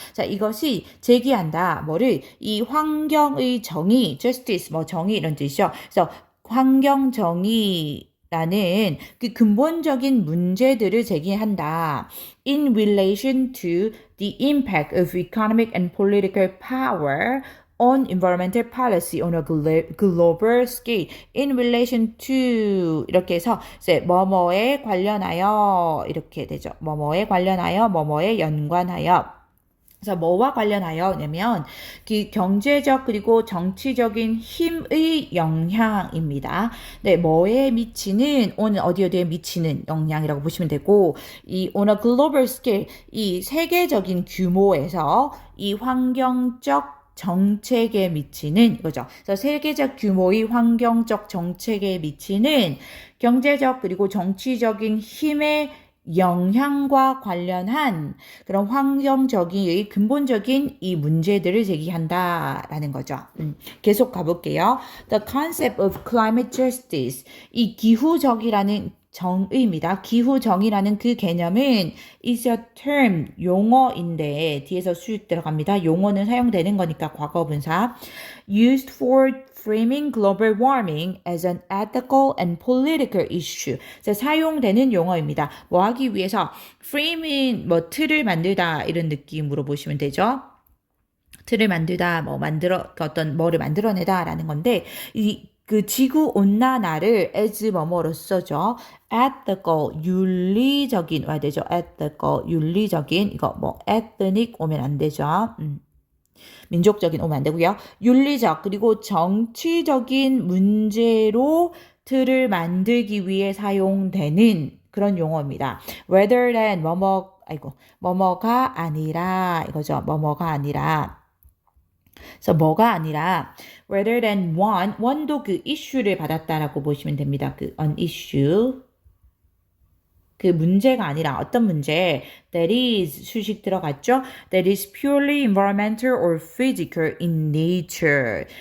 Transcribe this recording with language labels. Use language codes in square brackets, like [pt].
[ko] 자, 이것이 제기한다. 뭐를 이 환경의 정의, justice 뭐 정의 이런 뜻이죠. 그래서 환경 정의 라는 그 근본적인 문제들을 제기한다. [en] In relation to the impact of economic and political power on environmental policy on a global scale. [ko] In relation to 이렇게 해서 이제 뭐뭐에 관련하여 이렇게 되죠. 뭐뭐에 관련하여 뭐뭐에 연관하여. 그래서 뭐와 관련하여냐면 그 경제적 그리고 정치적인 힘의 영향입니다. 네, 뭐에 미치는 on 어디에 미치는 영향이라고 보시면 되고 이 [en] on a global scale [ko] 이 세계적인 규모에서 이 환경적 정책에 미치는 이거죠. 그래서 세계적 규모의 환경적 정책에 미치는 경제적 그리고 정치적인 힘의 영향과 관련한 그런 환경적인 근본적인 이 문제들을 제기한다라는 거죠. 계속 가볼게요. [en] The concept of climate justice. [ko] 이 기후정의라는 정의입니다. 기후정의라는 그 개념은 [en] is a term, [ko] 용어인데 뒤에서 수직 들어갑니다. 용어는 사용되는 거니까 과거분사. [en] Used for framing global warming as an ethical and political issue. [ko] 자, 사용되는 용어입니다. 뭐 하기 위해서 framing 뭐 틀을 만들다 이런 느낌으로 보시면 되죠. 틀을 만들다 뭐 어떤 뭐를 만들어내다라는 건데 그 지구 온난화를 as 뭐뭐로 써죠. ethical 윤리적인 와야 되죠. ethical 윤리적인 이거 뭐 ethnic 오면 안 되죠. 민족적인 오면 안 되고요. 윤리적 그리고 정치적인 문제로 틀을 만들기 위해 사용되는 그런 용어입니다. rather than 뭐뭐가 아니라 이거죠. 뭐뭐가 아니라 그래서 뭐가 아니라 rather than one도 그 issue를 받았다라고 보시면 됩니다. 그 an issue 그 문제가 아니라 어떤 문제 that is 수식 들어갔죠? [en] that is purely environmental or physical in nature.